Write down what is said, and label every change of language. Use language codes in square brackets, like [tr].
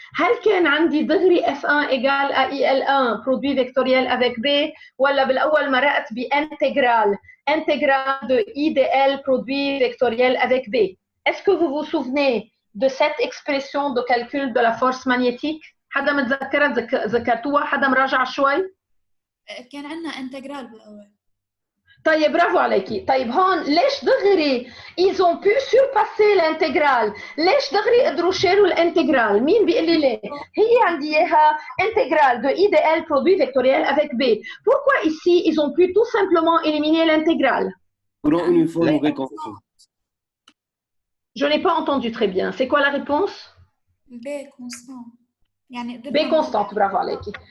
[ar] هل كان عندي دغري [fr] F1 égale à IL1 produit vectoriel avec B [ar] ولا بالأول مرقت بإنتجرال [fr] de IDL produit vectoriel avec B? Est-ce que vous vous souvenez de cette expression de calcul de la force magnétique? [ar] حدا متذكرها ذكرتوها؟ حدا مراجع شوي؟ كان عندنا انتجرال بالأول. طيب برافو عليكي. طيب هون ليش دغري [fr] ils ont pu surpasser l'intégrale؟ [ar] ليش دغري قدروا يشيلوا الانتجرال؟ مين بيقول لي ليه؟ هي عندي اياها [fr] intégrale de IDL produit vectoriel avec B. Pourquoi ici ils ont pu tout simplement éliminer l'intégrale? Courant uniforme ou constant? Je n'ai pas entendu très bien. C'est quoi la réponse? B constant. B constante, bravo [ar] عليكي.